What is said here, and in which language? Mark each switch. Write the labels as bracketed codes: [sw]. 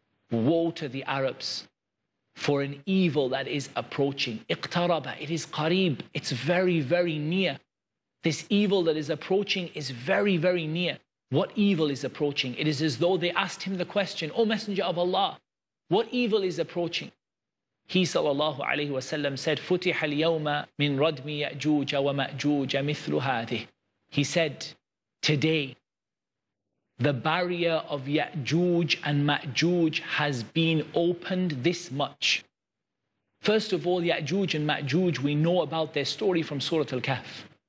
[en] Woe to the Arabs for an evil that is approaching. اقترب, it is qareeb, it's very, very near. This evil that is approaching is very, very near. What evil is approaching? It is as though they asked him the question, O Messenger of Allah, what evil is approaching? He sallallahu alayhi wasallam said, [ar] فُتِحَ الْيَوْمَ مِنْ رَدْمِ يَأْجُوجَ وَمَأْجُوجَ مِثْلُ هَذِهِ. [en] He said, today, the barrier of Ya'juj and Ma'juj has been opened this much. First of all, Ya'juj and Ma'juj, we know about their story from Surah Al-Kahf.